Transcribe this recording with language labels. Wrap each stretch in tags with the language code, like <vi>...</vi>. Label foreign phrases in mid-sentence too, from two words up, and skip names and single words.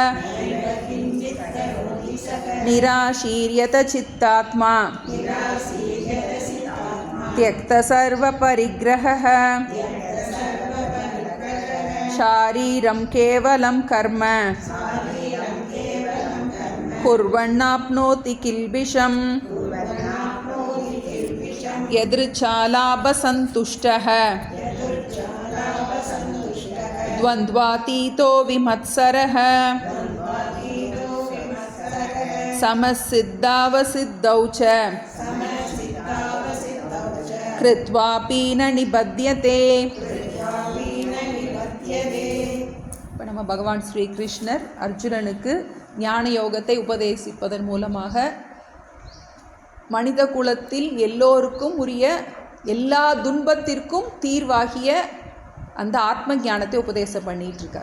<sa>निराशीर्यत चित्तात्मा त्यक्तसर्वपरिग्रहः शारीरं केवलं कर्म कुर्वन्नाप्नोति किल्बिषम् यदृच्छालाभसन्तुष्टः द्वन्द्वातीतो विमत्सरः समसिद्धावसिद्धौ च कृत्वापि न निबध्यते.</sa> <ta>இப்போ நம்ம பகவான் ஸ்ரீ கிருஷ்ணர் அர்ஜுனனுக்கு ஞான யோகத்தை உபதேசிப்பதன் மூலமாக மனித குலத்தில் எல்லோருக்கும் உரிய எல்லா துன்பத்திற்கும் தீர்வாகிய அந்த ஆத்ம ஞானத்தை உபதேசம் பண்ணிகிட்டு இருக்கார்.</ta>